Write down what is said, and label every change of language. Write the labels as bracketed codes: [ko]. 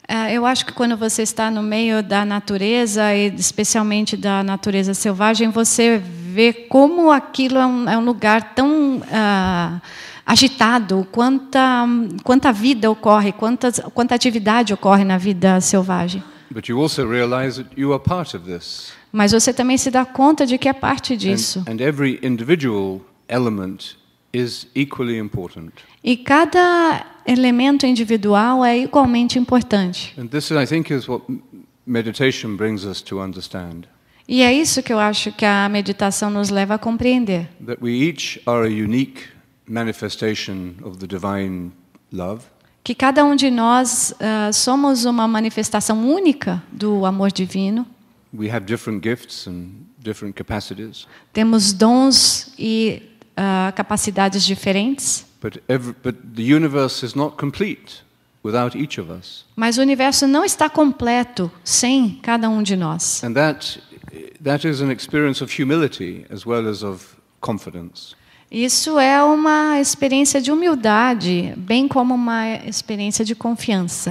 [pt] Eu acho que quando você está no meio da natureza, e especialmente da natureza selvagem, você vê como aquilo é um lugar tão agitado, quanta vida ocorre, quanta atividade ocorre na vida selvagem. [en] But you also realize that you are part of this. [pt] Mas você também se dá conta de que é parte disso. [en] And every individual element is equally important. [pt] E cada elemento individual é igualmente importante. [en] And this, I think, is what meditation brings us to understand. [pt] E é isso que eu acho que a meditação nos leva a compreender. [en] That we each are a unique manifestation of the divine love. [pt] Que cada um de nós somos uma manifestação única do amor divino. [en] We have different gifts and different capacities. [pt] Temos dons e capacidades diferentes. [en] But the universe is not complete without each of us. [pt] Mas o universo não está completo sem cada um de nós. [en] And that is an experience of humility as well as of confidence. [pt] Isso é uma experiência de humildade, bem como uma experiência de confiança.